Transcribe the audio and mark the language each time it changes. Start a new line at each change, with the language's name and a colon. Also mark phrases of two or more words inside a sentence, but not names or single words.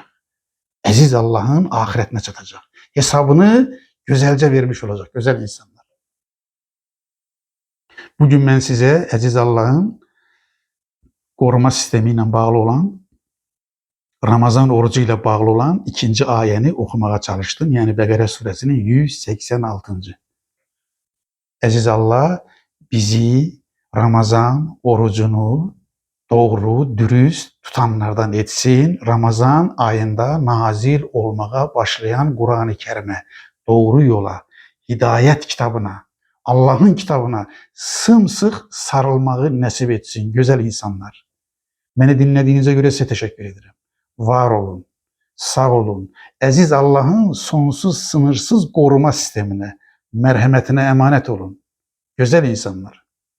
Turkish: Əziz Allah'ın ahiretine çatacak. Hesabını güzelce vermiş olacak, güzel insanlar. Bugün ben size əziz Allah'ın koruma sistemiyle bağlı olan, Ramazan orucu ile bağlı olan 2. ayəni okumaya çalıştım. Yani Bəqərə suresinin 186.
Azerbaijani: Əziz Allah bizi Ramazan orucunu doğru, dürüst tutanlardan etsin. Ramazan ayında nazil olmağa başlayan Qur'an-ı Kərimə, doğru yola, hidayət kitabına, Allah'ın kitabına sımsıq sarılmağı nəsib etsin. Gözəl insanlar.
Turkish: Beni dinlediğinize göre size teşekkür ederim.
Azerbaijani: Var olun, sağ olun.
Turkish: Əziz Allah'ın sonsuz, sınırsız koruma sistemine, merhametine emanet olun. Güzel insanlar.